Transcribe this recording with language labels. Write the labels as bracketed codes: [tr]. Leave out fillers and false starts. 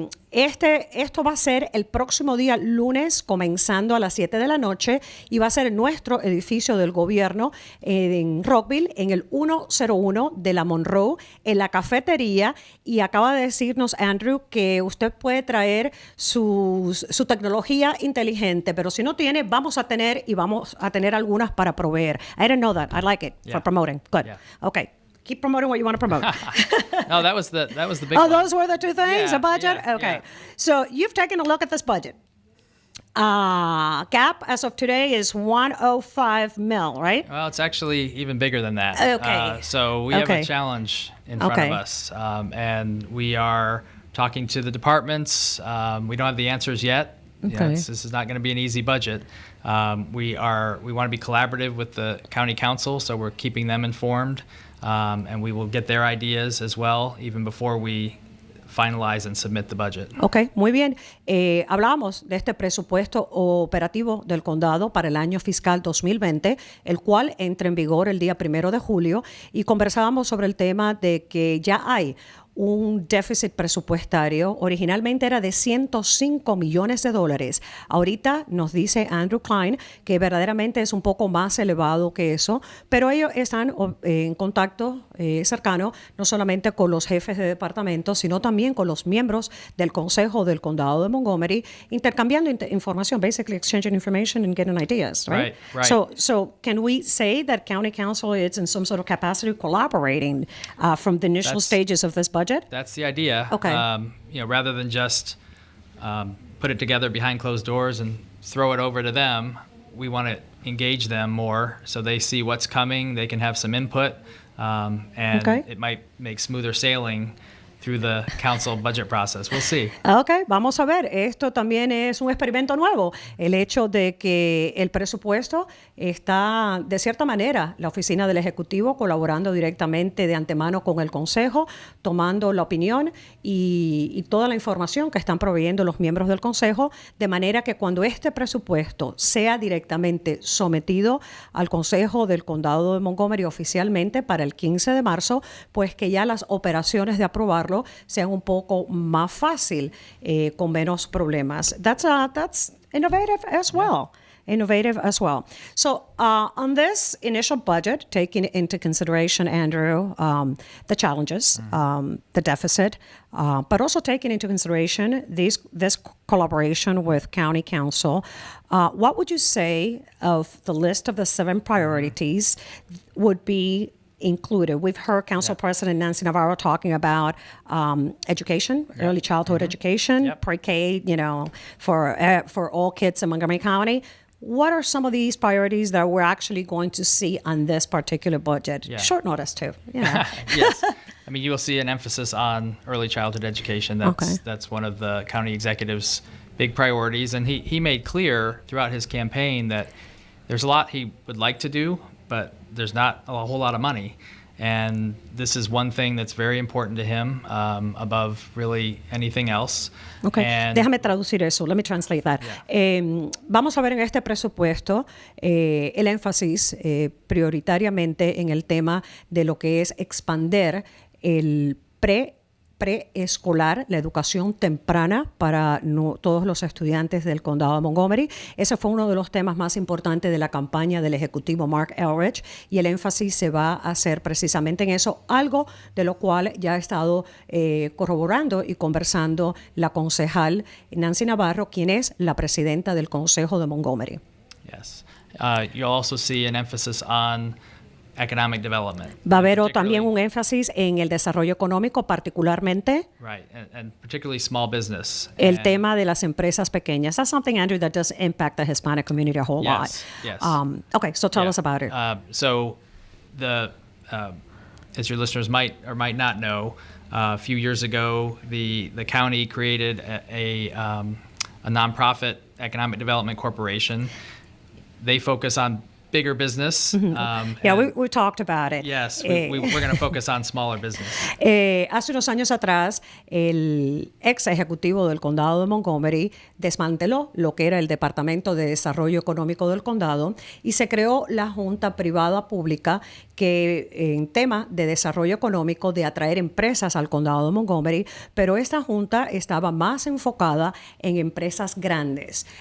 [es] Esto va a ser el próximo día lunes, comenzando a las 7 de la noche, y va a ser en nuestro edificio del gobierno en Rockville, en el 101 de la Monroe, en la cafetería. Y acaba de decirnos Andrew que usted puede traer su tecnología inteligente, pero si no tiene, vamos a tener algunas para proveer. [en] I didn't know that. I like it for Yeah. promoting. Good. Yeah. Okay. Keep promoting what you want to promote. No, that was the big Oh, one. those were the 2 things, Yeah, a budget? yeah, Okay. yeah. So you've taken a look at this budget. Gap as of today is 105 mil, right? Well, it's actually even bigger than that. Okay. So we have Okay. a challenge in front Okay. of us, and we are talking to the departments. We don't have the answers yet. You know, Okay. this is not going to be an easy budget. We want to be collaborative with the county council, so we're keeping them informed, and we will get their ideas as well, even before we finalize and submit the budget. [es] Ok, muy bien. Hablamos de este presupuesto operativo del condado para el año fiscal 2020, el cual entra en vigor el día 1 de julio, y conversábamos sobre el tema de que ya hay un déficit presupuestario. Originalmente era de $105 millones. Ahorita nos dice Andrew Klein que verdaderamente es un poco más elevado que eso, pero ellos están en contacto cercano no solamente con los jefes de departamento, sino también con los miembros del Consejo del Condado de Montgomery, intercambiando información, [en] basically exchanging information and getting ideas, right? Right. So can we say that County Council is in some sort of capacity collaborating from the initial stages of this budget? That's the idea. Okay. Rather than just put it together behind closed doors and throw it over to them, we want to engage them more so they see what's coming, they can have some input, and Okay. it might make smoother sailing through the council budget process. We'll see. [es] Ok, vamos a ver. Esto también es un experimento nuevo. El hecho de que el presupuesto está, de cierta manera, la oficina del Ejecutivo colaborando directamente de antemano con el Consejo, tomando la opinión y toda la información que están proveyendo los miembros del Consejo, de manera que cuando este presupuesto sea directamente sometido al Consejo del Condado de Montgomery oficialmente para el 15 de marzo, pues que ya las operaciones de aprobarlo sean un poco más fácil, con menos problemas. [en] That's innovative as well. Innovative as well. So on this initial budget, taking into consideration, Andrew, the challenges, the deficit, but also taking into consideration this collaboration with County Council, what would you say of the list of the 7 priorities would be included? We've heard Council President Nancy Navarro talking about education, early childhood education, pre-K, for all kids in Montgomery County. What are some of these priorities that we're actually going to see on this particular budget? Yeah. Short notice, too. Yeah. Yes. I mean, you will see an emphasis on early childhood education. That's one of the county executive's big priorities. And he made clear throughout his campaign that there's a lot he would like to do, but there's not a whole lot of money. And this is one thing that's very important to him, above really anything else. [es] Okay, déjame traducir eso. [en] Let me translate that. [es] Vamos a ver en este presupuesto el énfasis prioritariamente en el tema de lo que es expander el preescolar, la educación temprana para todos los estudiantes del condado de Montgomery. Ese fue uno de los temas más importantes de la campaña del ejecutivo Mark Elrich, y el énfasis se va a hacer precisamente en eso, algo de lo cual ya ha estado corroborando y conversando la concejal Nancy Navarro, quien es la presidenta del Consejo de Montgomery. [en] Yes. You'll also see an emphasis on economic development. [es] Va a haber también un énfasis en el desarrollo económico, particularmente [en] and particularly small business. [es] El tema de las empresas pequeñas. [en] That's something, Andrew, that does impact the Hispanic community a whole lot. Yes. Okay, so tell us about it. So as your listeners might or might not know, a few years ago, the county created a nonprofit economic development corporation. They focus on bigger business. We talked about it. Yes, we're going to focus on smaller business. [es] Hace unos años atrás, el ex ejecutivo del condado de Montgomery desmanteló lo que era el Departamento de Desarrollo Económico del condado y se creó la Junta Privada Pública que en tema de desarrollo económico, de atraer empresas al condado de Montgomery, pero esta junta estaba más enfocada en empresas grandes.